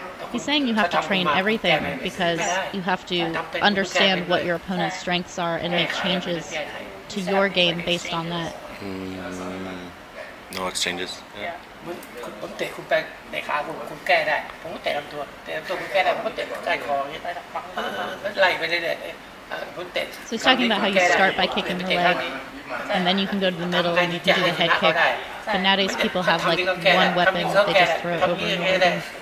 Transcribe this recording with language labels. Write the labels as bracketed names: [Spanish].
[English] He's saying you have to train everything because you have to understand what your opponent's strengths are and make changes to your game based on that. No exchanges. Yeah. [Thai] ผมเตะคุณไปในขาคุณแก้ได้ผมก็เตะลำตัวคุณแก้ได้ผมก็เตะใต้คออย่างนี้ไล่ไปเรื่อยๆผมเตะ [English] So he's talking about how you start by kicking the leg, and then you can go to the middle and you can do the head kick. But nowadays people have like one weapon, they just throw it over and over.